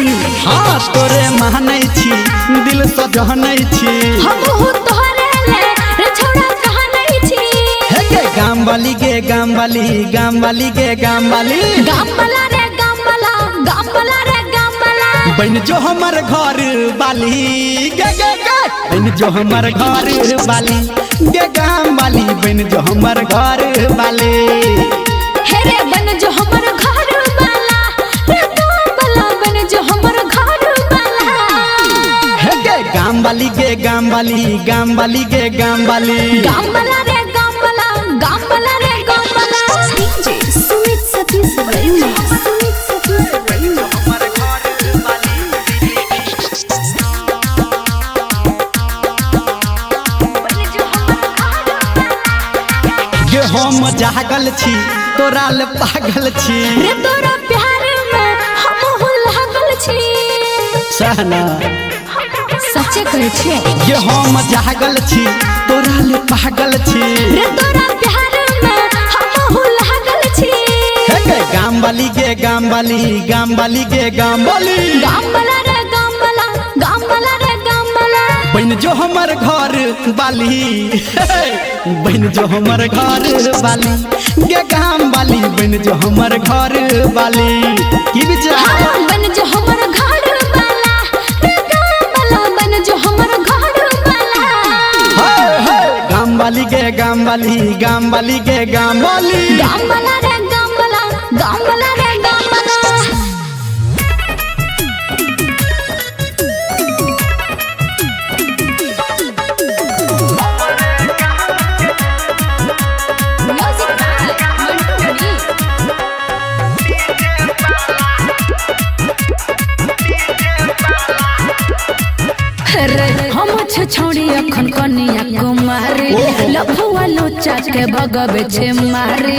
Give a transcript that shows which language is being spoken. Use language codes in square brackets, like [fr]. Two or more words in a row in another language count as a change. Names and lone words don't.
[mai] हाँ तोरे मानै छी दिल सजनै छी हम हो तोरे ले रे छोड़ा कानै छी हे गे गाम वाली गे गाम वाली गाम वाली गे गाम वाली गाम वाला रे गाम वाला गाम वाला रे गाम वाला बन जो हमर घर वाली गे गे गे बन जो हमर घर वाली गे गाम वाली बन जो हमर घर वाली हे रे बन जो हमर घर वाला रे गाम वाला बन जो हमर घर वाला हे गे गाम वाली गे गाम वाली गाम वाली गे गाम वाली गाम वाला रे गाम वाला गाम वाला रे गाम वाला DJ Sumit Satish Verma. Sumit Satish Verma. गे हम जागल छी तोरा ले पागल छी रे तोरा प्यार में हम हो लागल छी सहना सच्चे कहै छी गे हम जागल छी तोरा ले पागल छी रे तोरा प्यार में हम हो लागल छी हे गे गाम वाली गे गाम वाली गाम वाली गे गाम वाली गाम वाला रे गाम वाला गाम वाला रे गाम वाला बन जो हमर घर वाली बन जो हमर घर वाली गे गाम वाली बन जो हमर घर वाली की विचार हाँ, बन जो हमर घर वाला रे गाम वाला बन जो हमर घर वाला हाय हाय गाम वाली गे गाम वाली गाम वाली गे गाम वाली गाम वाला रे गाम वाला गाम वाला रे गाम वाला [en] music by [mai] मंटू मनी रे हम छ छोड़ी अखन कनिया कुमारी लफुआ लोचा के भगवे छे मारी